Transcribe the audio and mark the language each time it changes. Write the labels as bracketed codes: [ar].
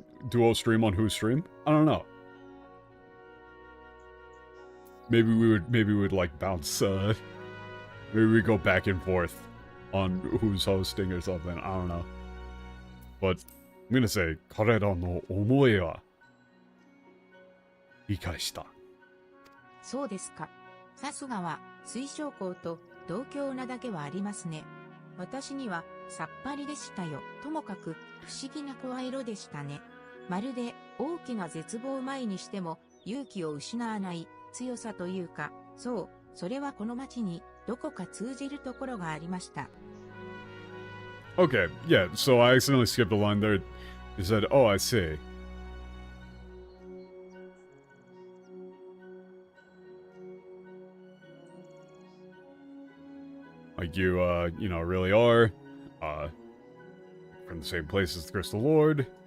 [en] Duo stream on whose stream? I don't know. Maybe we would like bounce, maybe we go back and forth on who's hosting or something, I don't know. But, I'm gonna say, [ja] 彼らの思いは理解した。そうですか。さすがは水晶校と同郷なだけはありますね。私にはさっぱりでしたよ。ともかく不思議な声色でしたね。まるで大きな絶望前にしても勇気を失わない強さというか、そう、それはこの街にどこか通じるところがありました。 [en] Okay, yeah, so I accidentally skipped a line there. You said, oh, I see. Like you know, really are, from the same place as the Crystal Lord.